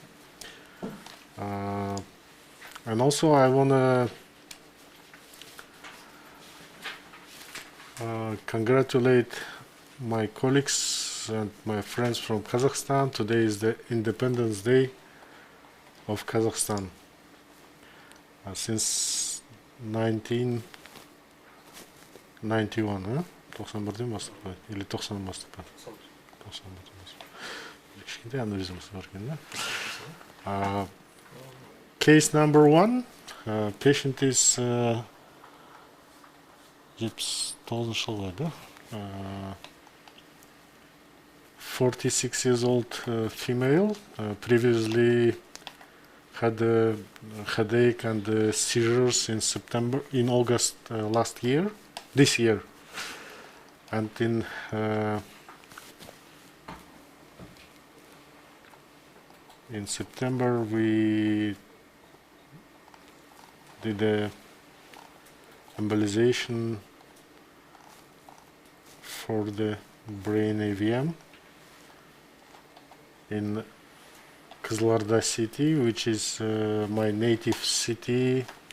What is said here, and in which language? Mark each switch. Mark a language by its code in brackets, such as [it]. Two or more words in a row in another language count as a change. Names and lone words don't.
[en] And also I want to congratulate my colleagues and my friends from Kazakhstan. Today is the Independence Day of Kazakhstan. Since 1991, huh? [kk] 91'dan бастап қой или 90'dan бастап қой 91'dan бастап кішкентай аневризмасы бар екен да. [en] Case number 1, patient is [kk] 79 жылғы да, [en] 46 years old female, previously had a headache and seizures in August this year. And in September we did a embolization for the brain AVM in Kızılarda city, which is my native city.